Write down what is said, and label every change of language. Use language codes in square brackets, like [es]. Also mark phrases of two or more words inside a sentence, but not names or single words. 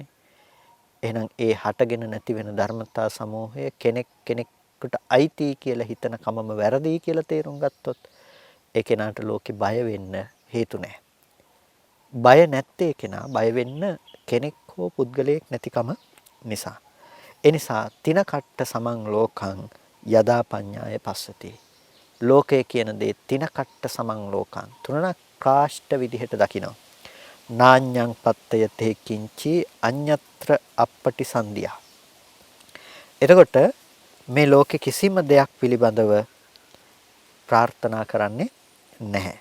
[si] එහෙනම් ඒ හටගෙන නැති වෙන ධර්මතා සමූහය කෙනෙකුට අයිති කියලා හිතන කමම වැරදි කියලා තේරුම් ගත්තොත් ඒ කෙනාට ලෝකේ බය වෙන්න හේතු නැහැ. බය නැත්තේ කෙනා බය වෙන්න කෙනෙක් හෝ පුද්ගලයෙක් නැතිකම නිසා. [pi] ඒ නිසා තින කට්ට සමං ලෝකං යදා පඤ්ඤාය පස්සති. [si] ලෝකය කියන දේ [pi] තින කට්ට සමං ලෝකං [si] තුනක් කාෂ්ඨ විදිහට දකිනවා. [pi] නාඤ්ඤං පත්තය තේ කිංචි අඤ්ඤත්‍ර අප්පටිසන්ධිය. [si] එතකොට මේ ලෝකේ කිසිම දෙයක් පිළිබඳව ප්‍රාර්ථනා කරන්නේ නැහැ.